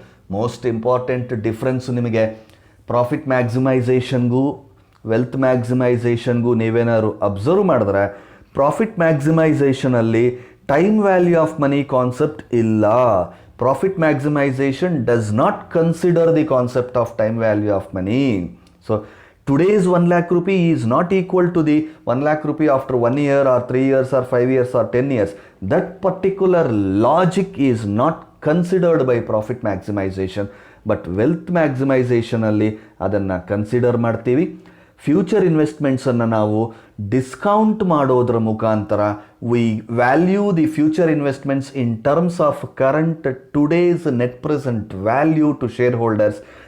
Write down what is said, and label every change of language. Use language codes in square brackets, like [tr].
[kn] Most important difference ನಿಮಗೆ profit ಮ್ಯಾಕ್ಸಿಮೈಸೇಷನ್ಗೂ wealth ಮ್ಯಾಕ್ಸಿಮೈಸೇಷನ್ಗೂ ನೀವೇನಾದ್ರು observe ಮಾಡಿದ್ರೆ, profit ಮ್ಯಾಕ್ಸಿಮೈಸೇಷನಲ್ಲಿ time value of money concept ಇಲ್ಲ. [en] Profit maximization does not consider the concept of time value of money. So today's 1 lakh rupee is not equal to the 1 lakh rupee after 1 year or 3 years or 5 years or 10 years. That particular logic is not considered by profit maximization. [kn] But wealth ಮ್ಯಾಕ್ಸಿಮೈಸೇಷನಲ್ಲಿ ಅದನ್ನು consider ಮಾಡ್ತೀವಿ. Future ಇನ್ವೆಸ್ಟ್ಮೆಂಟ್ಸನ್ನು ನಾವು discount ಮಾಡೋದ್ರ ಮುಖಾಂತರ [en] We value the future investments in terms of current today's net present value to shareholders.